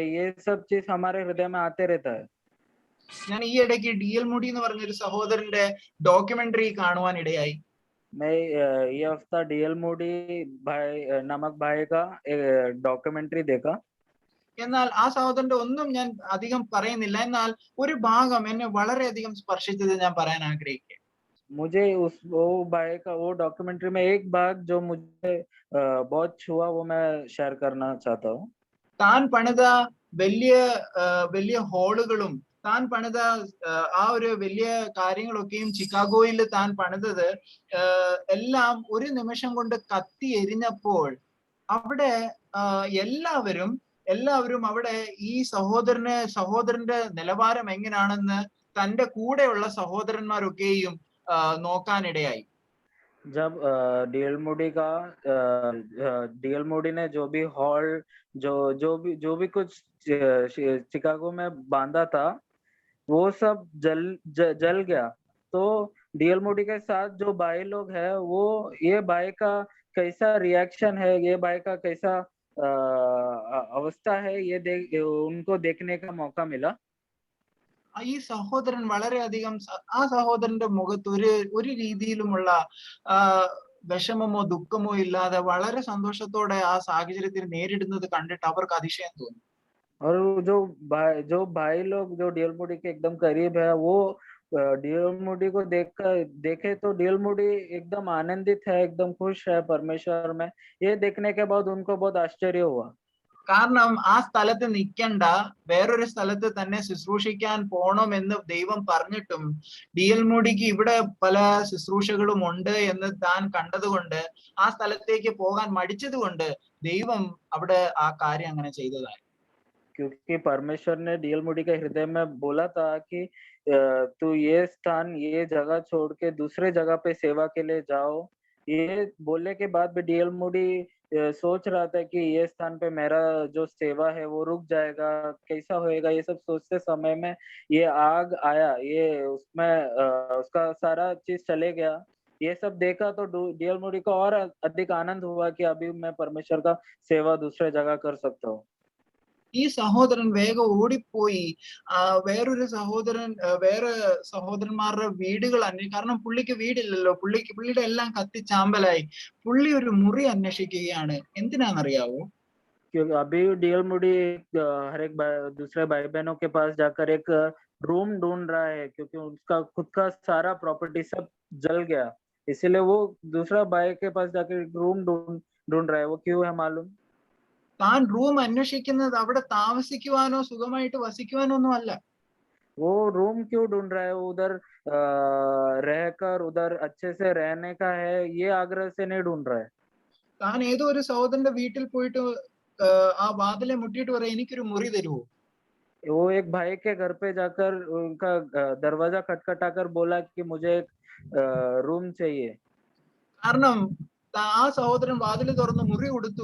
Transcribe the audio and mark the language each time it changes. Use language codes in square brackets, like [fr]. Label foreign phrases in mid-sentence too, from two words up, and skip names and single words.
[hi] ये सब चीज हमारे हृदय में आते रहता है. [ml] ഞാൻ ഈ ഇടയ്ക്ക് DL മൂടി എന്ന് പറഞ്ഞൊരു സഹോദരന്റെ ഡോക്യുമെന്ററി കാണുവാൻ ഇടയായി. [hi] मैं ये हफ्ता DL मूडी भाई नामक भाई का डॉक्यूमेंट्री देखा. [ml] എന്നാൽ ആ സഹോദരന്റെ ഒന്നും ഞാൻ അധികം പറയുന്നില്ല. എന്നാൽ ഒരു ഭാഗം എന്നെ വളരെയധികം സ്പർശിച്ചത് ഞാൻ പറയാൻ ആഗ്രഹിക്കുക. [hi] मुझे वो भाई का वो डॉक्यूमेंट्री में एक भाग जो मुझे बहुत छुआ, वो मैं शेयर करना चाहता हूँ. [ml] താൻ പണിത വലിയ ഹാളുകളും താൻ പണിത ആ ഒരു വലിയ കാര്യങ്ങളൊക്കെയും ചിക്കാഗോയിൽ താൻ പണിതത് എല്ലാം ഒരു നിമിഷം കൊണ്ട് കത്തി എരിഞ്ഞപ്പോൾ അവിടെ എല്ലാവരും അവിടെ ഈ സഹോദരന്റെ നിലവാരം എങ്ങനെയാണെന്ന് തന്റെ കൂടെയുള്ള സഹോദരന്മാരൊക്കെയും നോക്കാനിടയായി. [hi] जब DL मूडी ने जो भी हॉल जो भी कुछ शिकागो में बांधा था, वो सब जल गया. तो DL मूडी के साथ जो भाई लोग हैं, वो ये भाई का कैसा रिएक्शन है, ये भाई का कैसा अवस्था है, ये उनको देखने का मौका मिला. [ml] ഈ സഹോദരൻ വളരെയധികം ആ സഹോദരന്റെ മുഖത്ത് ഒരു രീതിയിലുമുള്ള വിഷമമോ ദുഃഖമോ ഇല്ലാതെ വളരെ സന്തോഷത്തോടെ ആ സാഹചര്യത്തിൽ നേരിടുന്നത് കണ്ടിട്ട് അവർക്ക് അതിശയം തോന്നി. [hi] और जो भाई लोग जो DL मूडी के एकदम करीब है, वो DL मूडी को देखे तो DL मूडी एकदम आनंदित है, एकदम खुश है परमेश्वर में. ये देखने के बाद उनको बहुत आश्चर्य हुआ. [ml] കാരണം ആ സ്ഥലത്ത് നിൽക്കേണ്ട, വേറൊരു സ്ഥലത്ത് തന്നെ ശുശ്രൂഷിക്കാൻ പോണമെന്ന് ദൈവം പറഞ്ഞിട്ടും DL മൂഡിക്ക് ഇവിടെ പല ശുശ്രൂഷകളും ഉണ്ട് എന്ന് താൻ കണ്ടതുകൊണ്ട് ആ സ്ഥലത്തേക്ക് പോകാൻ മടിച്ചതുകൊണ്ട് ദൈവം അവിടെ ആ കാര്യം അങ്ങനെ ചെയ്തതായി. [hi] क्योंकि परमेश्वर ने DL मूडी के हृदय में बोला था कि तू ये स्थान, ये जगह छोड़ के दूसरे जगह पे सेवा के लिए जाओ. ये बोलने के बाद भी DL मूडी सोच रहा था कि ये स्थान पे मेरा जो सेवा है वो रुक जाएगा, कैसा होएगा. ये सब सोचते समय में ये आग आया, ये उसमें उसका सारा चीज चले गया. ये सब देखा तो DL मूडी को और अधिक आनंद हुआ कि अभी मैं परमेश्वर का सेवा दूसरे जगह कर सकता हूँ. [ml] ഈ സഹോദരൻ വേഗം ഓടിപ്പോയി വേറെ സഹോദരന്മാരുടെ വീടുകൾ കാരണം പുള്ളിക്ക് വീടില്ലല്ലോ, പുള്ളിയുടെ എല്ലാം കത്തിച്ചാമ്പലായി. പുള്ളി ഒരു മുറി അന്വേഷിക്കുകയാണ്. എന്തിനാണെന്നറിയാവോ? [hi] अभी DL मूडी हर एक दूसरे भाई बहनों के पास जाकर एक रूम ढूंढ रहा है, क्योंकि उसका खुद का सारा प्रॉपर्टी सब जल गया. इसीलिए वो दूसरा भाई के पास जाकर एक रूम ढूंढ रहा है. वो क्यों है मालूम? [ml] താൻ റൂം അന്വേഷിക്കുന്നത് അവിടെ താമസിക്കുവാനോ സുഖമായിട്ട് വസിക്കുവാനോ ഒന്നും അല്ല. [hi] वो रूम क्यों ढूंढ रहा है? उधर रहकर उधर अच्छे से रहने का है, ये आग्रह से नहीं ढूंढ रहा है. [ml] താൻ ഏതോ ഒരു സഹോദരന്റെ വീട്ടിൽ പോയിട്ട് ആ വാതിലെ മുട്ടിയിട്ട് പറയാം, എനിക്കൊരു മുറി തരുമോ? [hi] वो एक भाई के घर पे जाकर उनका दरवाजा खटखटाकर बोला कि मुझे एक रूम चाहिए. [ml] കാരണം ആ സഹോദരൻ വാതിൽ തുറന്ന് മുറി കൊടുത്തു.